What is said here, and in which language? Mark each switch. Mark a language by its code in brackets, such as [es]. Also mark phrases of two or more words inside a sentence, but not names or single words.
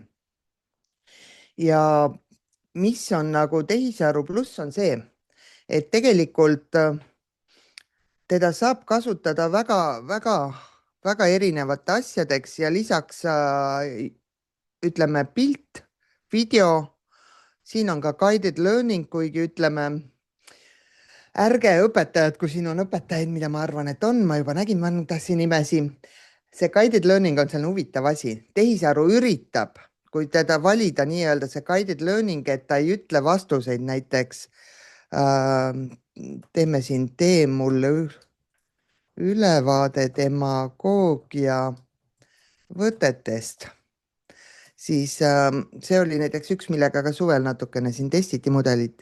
[et] Ja mis on nagu tehisaru pluss on see, et tegelikult teda saab kasutada väga erinevate asjadeks ja lisaks ütleme pilt, video, siin on ka [en] guided learning, [et] kuigi ütleme, ärge õpetajad, kui siin on õpetajaid, mida ma arvan, et on, ma juba nägin mõndasid nimesi. See [en] guided learning [et] on selline huvitav asi. Tehisaru üritab, kui teda valida nii-öelda see [en] guided learning, [et] et ta ei ütle vastuseid, näiteks teeme siin, tee mulle ülevaade demagoogia võtetest. Siis see oli näiteks üks, millega ka suvel natukene siin testiti mudelit.